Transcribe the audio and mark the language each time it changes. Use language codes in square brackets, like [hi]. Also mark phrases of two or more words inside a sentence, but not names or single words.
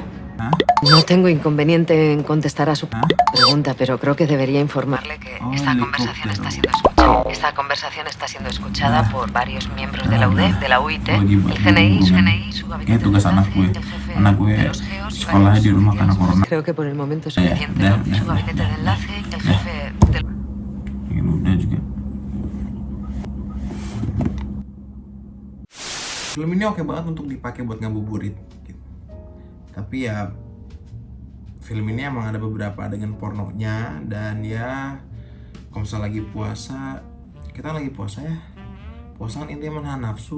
[es] No tengo inconveniente en contestar a su pregunta, pero creo que debería informarle que esta conversación está siendo escuchada. Esta conversación está siendo escuchada por varios miembros de la UDEF, de la UIT, el CNI, su gabinete de enlace, el jefe de los GEOs y varios científicos. Creo que por el momento es suficiente, ¿no? Su gabinete de enlace, el jefe del... [id] Film ini oke banget untuk dipakai buat ngabuburit. Tapi ya film ini emang ada beberapa adegan pornonya, dan ya Kalau misalnya lagi puasa, kita lagi puasa ya, puasa kan intinya menahan nafsu.